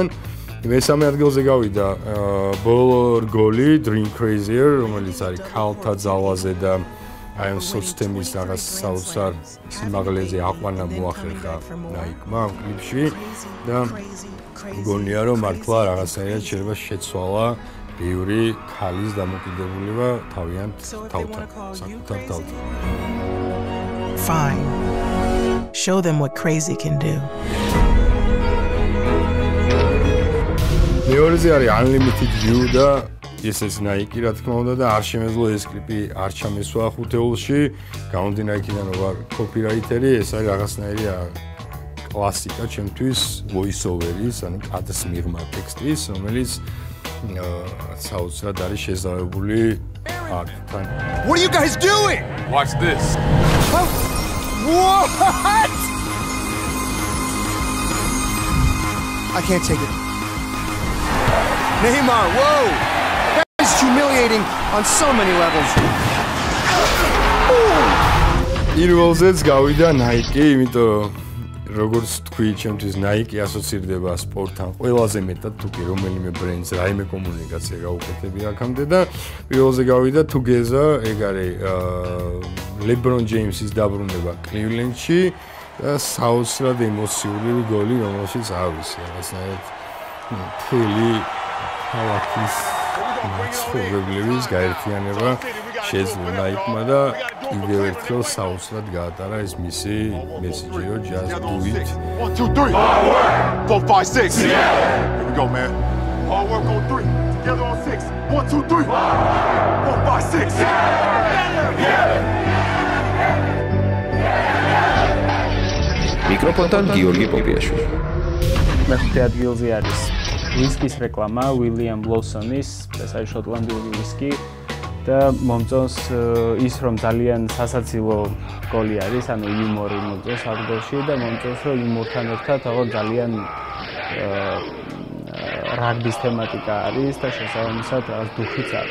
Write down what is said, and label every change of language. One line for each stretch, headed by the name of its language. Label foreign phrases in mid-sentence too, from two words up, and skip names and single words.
Georgian: მესამე ადგილზე გავიდა ბოლო რგოლი Dream Crazier, რომელიც არის ქალთა ძალაზე და აი ამ სოცთემის რაღაც საოცარ სიმაღლეზე აყვანა მოახერხა Nike-მა ამ კლიპში და გონია რომ მართლა რაღაცნაირად შეიძლება შეცვალა ბევრი ქალის დამოკიდებულება თავიანთ თავთან, საკუთარ თავთან.
English: Fine. Show them what crazy can do. მეორეზე არის Unlimited You და ესეც Nike რა თქმა უნდა და არ შემეძლო ეს კლიპი არ ჩამესვა ხუთეულში, გამომდინარე იქიდან რომ ვარ კოპირაიტერი, ეს არის რაღაცნაირი კლასიკა ჩემთვის voice-over-ის, ანუ კადრს მიღმა ტექსტის, რომელიც საოცრად არის შეზავებული არტთან. What are you guys doing? Watch this. What? I can't take it. Neymar, whoa! That is humiliating on so many levels.
Georgian: პირველზეც გავიდა Nike, იმიტომ რომ როგორც თქვი, ჩემთვის Nike ასოცირდება სპორტთან ყველაზე მეტად თუ კი რომელიმე ბრენდს რაიმე კომუნიკაცია გაუკეთებია აქამდე და პირველზე გავიდა Together, ეგ არის LeBron James-ის დაბრუნება Cleveland-ში და საოცრად ემოციური გოლი, რომელშიც ავისი რაღაცნაირად მთელი ქალაქის ცხოვრებლების გაერთიანება შეძლო Nike-მა და კიდევ ერთხელ საოცრად გაატარა ეს მისი მესიჯი, რომ
English: just do it. 1, 2, 3. 4, 5, 6. Here we go, man. Hard work on 3. Together on 6. 1, 2, 3. 4, 5, 6.
Georgian: მიკროფონთან გიორგი პოპიაშვილი. მე-5 ადგილზე არის ვისკის რეკლამა William Lawson-ის, ეს არის შოტლანდიური ვისკი და მომწონს ის რომ ძალიან სასაცილო გოლი არის, ანუ იუმორი მომწონს ამ გოლში და მომწონს რომ იუმორთან ერთად ძალიან რაგბის თემატიკა არის და შესაბამისად რაღაც დუხიც აქვს.